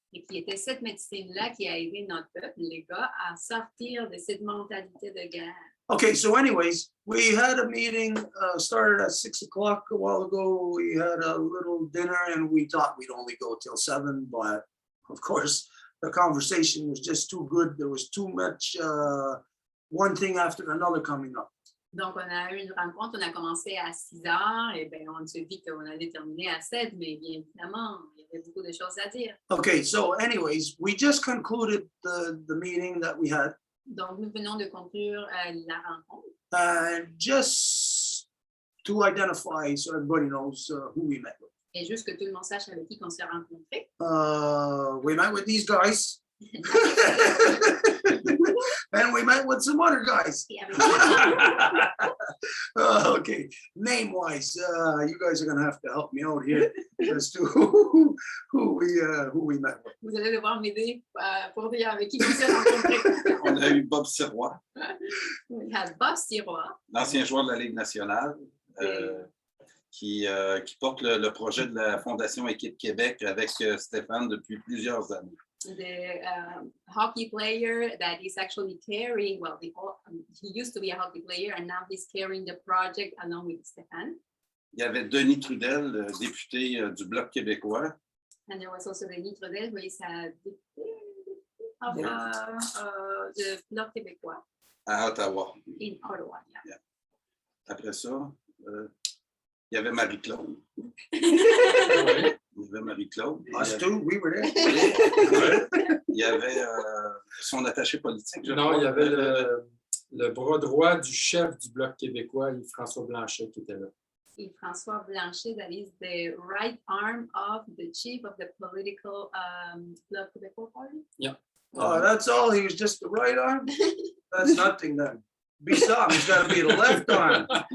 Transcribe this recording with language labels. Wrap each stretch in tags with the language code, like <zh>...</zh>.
<fr>Et qui était cette médecine-là qui a aidé notre peuple, les gars, à sortir de cette mentalité de guerre.</fr> <en>Okay, so anyways, we had a meeting, started at 6 o'clock a while ago. We had a little dinner and we thought we'd only go till 7, but of course, the conversation was just too good. There was too much, one thing after another coming up.</en> <fr>Donc, on a eu une rencontre, on a commencé à 6 heures, et bien, on se dit qu'on allait terminer à 7, mais bien évidemment, il y avait beaucoup de choses à dire.</fr> <en>Okay, so anyways, we just concluded the meeting that we had.</en> <fr>Donc, nous venons de conclure la rencontre.</fr> <en>Just to identify so everybody knows who we met with.</en> <fr>Et juste que tout le monde sache avec qui on s'est rencontrés.</fr> <en>We met with these guys. And we met with some other guys. Okay, name-wise, you guys are gonna have to help me out here as to who we met with.</en> <fr>Vous allez devoir m'aider pour dire avec qui on s'est rencontrés. On a eu Bob Sirois,</fr> <en>We had Bob Sirois,</en> <fr>l'ancien joueur de la Ligue nationale, qui porte le projet de la Fondation Équipe Québec avec Stéphane depuis plusieurs années.</fr> <en>the hockey player that is actually carrying, well, he used to be a hockey player and now he's carrying the project along with Stéphane.</en> <fr>Il y avait Denis Trudel, député du Bloc québécois.</fr> <en>And there was also Denis Trudel, who is a deputy of the Bloc québécois.</en> <fr>À Ottawa.</fr> <en>In Ottawa, yeah.</en> <fr>Après ça, il y avait Marie-Claude. Il y avait Marie-Claude.</fr> <en>Us too, we were there.</en> <fr>Il y avait son attaché politique. Non, il y avait le bras droit du chef du Bloc québécois, François Blanchet, qui était là.</fr> <en>François Blanchet, that is the right arm of the chief of the political Bloc québécois party. Yeah. Oh, that's all. He was just the right arm. That's nothing then. Besides, he's got to be the left arm.</en>